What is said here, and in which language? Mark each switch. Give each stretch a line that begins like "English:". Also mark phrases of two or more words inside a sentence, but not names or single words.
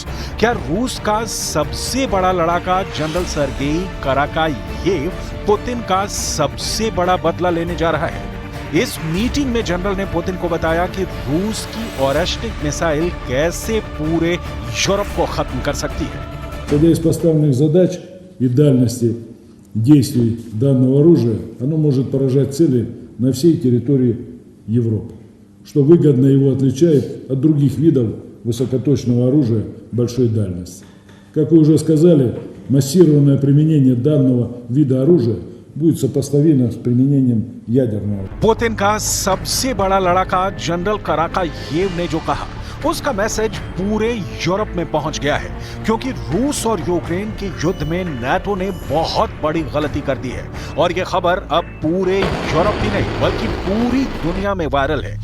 Hindi: क्या रूस का सबसे बड़ा लड़ाका जनरल सर्गेई कराका ये पुतिन का सबसे बड़ा बदला लेने जा रहा है? इस मीटिंग में जनरल ने पुतिन को बताया कि रूस की ओरेश्निक मिसाइल कैसे पूरे यूरोप को खत्म कर सकती है।
Russian: Исходя из поставленных задач и дальности действий данного оружия, оно может поражать цели на всей территории Европы, что выгодно его отличает от других видов высокоточного оружия большой дальности. Как вы уже сказали, массированное применение данного вида оружия будет сопоставимо с применением ядерного.
Hindi: पुतिन का सबसे बड़ा लड़ाका जनरल कराकायेव ने जो कहा उसका मैसेज पूरे यूरोप में पहुंच गया है, क्योंकि रूस और यूक्रेन के युद्ध में नाटो ने बहुत बड़ी गलती कर दी है और यह खबर अब पूरे यूरोप ही नहीं बल्कि पूरी दुनिया में वायरल है।